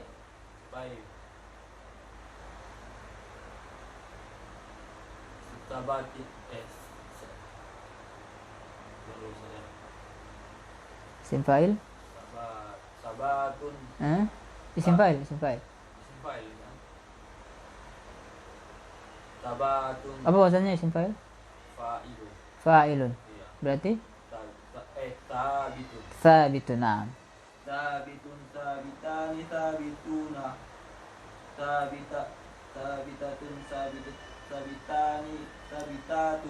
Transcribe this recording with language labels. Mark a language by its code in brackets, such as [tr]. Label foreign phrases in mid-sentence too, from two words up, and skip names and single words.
[id] baik sabati [ar] اسم فاعل ثبات اسم فاعل [id] simpai sabatun apa bahasanya [ar] اسم فاعل? فاعل فاعل. [id] iya Berarti [ar] ثابت ثابت. Nah, ثابت ثابتان ثابتون ثابتة ثابتان ثابتة